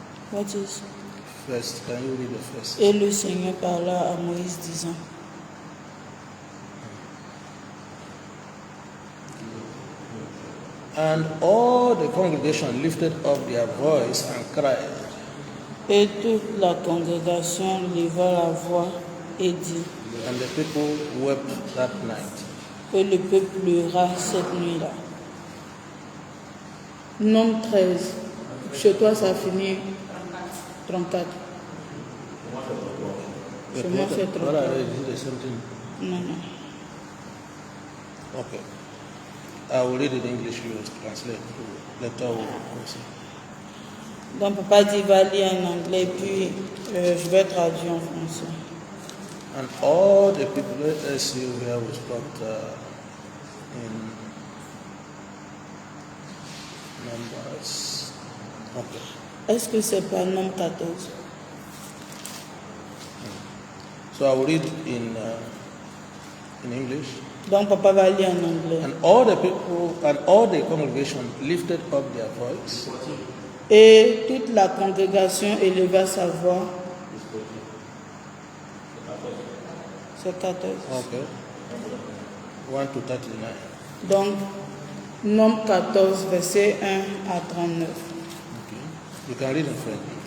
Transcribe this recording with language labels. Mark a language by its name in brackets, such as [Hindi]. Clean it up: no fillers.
[English] What is? First, can you read the first? [French] Et le Seigneur parla à Moïse disant, [English] And all the congregation lifted up their voice and cried, [French] et toute la congrégation leva la voix et dit, [English] and the people wept that night. [French] et le peuple pleura cette nuit-là. Nombre 13. Chez toi, ça finit 34. Chez moi, c'est [English] What I 34. read, is it the same thing? [French] Non, non. [English] Okay. I will read it in English, you will translate. Later we'll see. [French] Donc, papa dit, va lire en anglais, puis je vais traduire en français. [English] And all the people, let's see where we stopped in Numbers. Okay. [French] Est-ce que c'est pas Nombre 14? [English] So I will read in English. [French] Donc, papa va lire en anglais. [English] And all the people and all the congregation lifted up their voice [French] Et toute la congrégation éleva sa voix. C'est 14. [English] Okay. 1 to 39. [French] Donc, Nombre 14, verset 1 à 39. [English] Okay. You can read in French.